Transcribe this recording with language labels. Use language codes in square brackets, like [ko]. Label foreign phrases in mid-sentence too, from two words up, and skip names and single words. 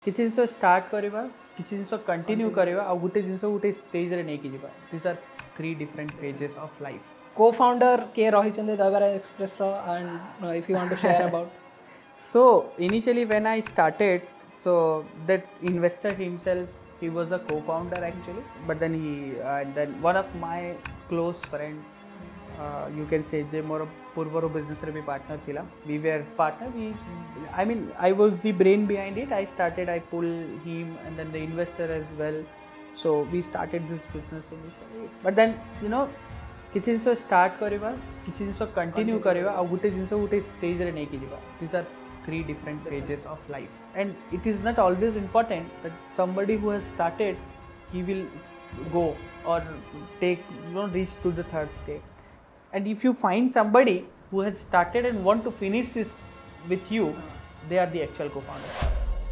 [or] କିଛି ଜିନିଷ ଷ୍ଟାର୍ଟ କରିବା, କିଛି ଜିନିଷ କଣ୍ଟିନ୍ୟୁ କରିବା ଆଉ ଗୋଟେ ଜିନିଷ ଗୋଟେ ଷ୍ଟେଜ୍ରେ ନେଇକି ଯିବା. [en] These are 3 different phases of life. [or] Co-founder କିଏ ରହିଛନ୍ତି ଦହିବରା ଏକ୍ସପ୍ରେସର [en] and if you want to share about. So initially when I started, so that investor himself, he was a co-founder actually, but then then one of my close friend, you can say [or] जे मोर पूर्वर business रे भी partner थिला, [en] we were partner. I mean I was the brain behind it. I pull him and then the investor as well. So we started this business initially, but then [or] କିଛି ଜିନିଷ ଷ୍ଟାର୍ଟ କରିବା, କିଛି ଜିନିଷ କଣ୍ଟିନ୍ୟୁ କରିବା ଆଉ ଗୋଟେ ଜିନିଷ ଗୋଟେ ଷ୍ଟେଜ୍ରେ ନେଇକି ଯିବା. [en] These are 3 different phases of life, and it is not always important that somebody who has started, he will go or reach to the third step. And if you find somebody who has started and want to finish this with you, they are the actual co-founders.